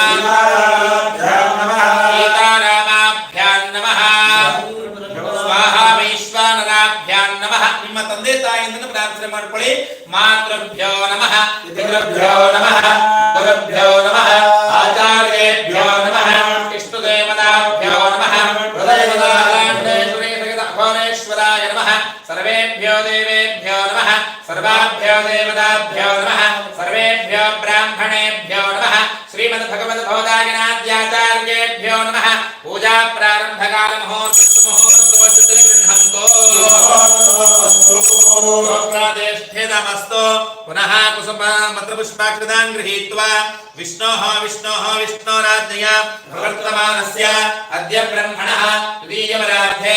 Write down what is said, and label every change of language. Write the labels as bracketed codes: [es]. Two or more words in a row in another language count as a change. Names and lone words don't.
[sa] सीतारामाभ्यां नमः स्वाहा वैश्वानराभ्यां नमः [kn] ನಿಮ್ಮ ತಂದೆ ತಾಯಿಯನ್ನು ಪ್ರಾರ್ಥನೆ ಮಾಡಿಕೊಳ್ಳಿ [sa] ಮಾತೃಭ್ಯೋ ನಮಃ ಪಿತೃಭ್ಯೋ ನಮಃ ಗುರುಭ್ಯೋ ನಮಃ ಆಚಾರ್ಯೇಭ್ಯೋ ನಮಃ ಇಷ್ಟದೇವತಾಭ್ಯೋ ನಮಃ ಹೃದಯೇಶ್ವರಾಯ ನಮಃ ಸರ್ವೇಭ್ಯೋ ದೇವೇಭ್ಯೋ ನಮಃ ಸರ್ವಾಭ್ಯೋ ದೇವತಾಭ್ಯೋ ನಮಃ ಸರ್ವೇಭ್ಯೋ ಬ್ರಾಹ್ಮಣೇಭ್ಯೋ ನಮಃ ಶ್ರೀಮದ್ ಭಗವದ್ ಭವದಾಯನಾದ್ಯಾಚಾರ್ಯೇಭ್ಯೋ ನಮಃ ಪೂಜಾ पूजा प्रारंभकाल मुहूर्तोऽस्तु गृह्णन्तो पुनः कुसुमपत्रपुष्पाक्षतान् गृहीत्वा विष्णोराज्ञया प्रवर्तमानस्य अद्य ब्रह्मणः द्वितीयवरार्धे